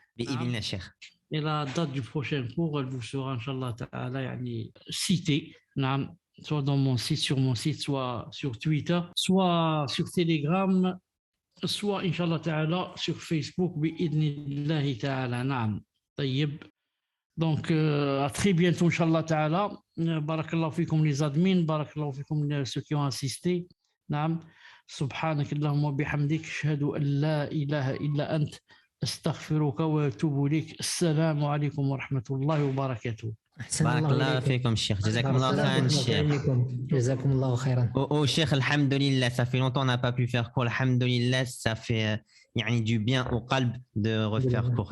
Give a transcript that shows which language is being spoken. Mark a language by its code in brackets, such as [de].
[fr] Et la date du prochain cours, elle vous sera, [ar] Inch'Allah Ta'ala, [fr] citée, soit dans mon site, sur mon site, soit sur Twitter, soit sur Telegram, soit, Inch'Allah Ta'ala, sur Facebook, [ar] bi'idnillahi ta'ala, na'am. Tayyib. [fr] Donc, à très bientôt, [ar] Inch'Allah Ta'ala. Barakallahu fikum [fr] les admins, barakallahu fikum ceux qui ont assisté. [ar] Na'am. سبحانك اللهم وبحمدك أشهد أن لا إله إلا أنت أستغفرك وأتوب إليك. السلام عليكم ورحمة الله وبركاته. بارك الله فيكم الشيخ. جزاكم الله خيرا الشيخ. جزاكم الله خيرا. [fr] Au Cheikh, alhamdoulilah, ça fait longtemps qu'on n'a pas pu faire cours. Alhamdoulilah, ça fait du bien au qalb de refaire cours.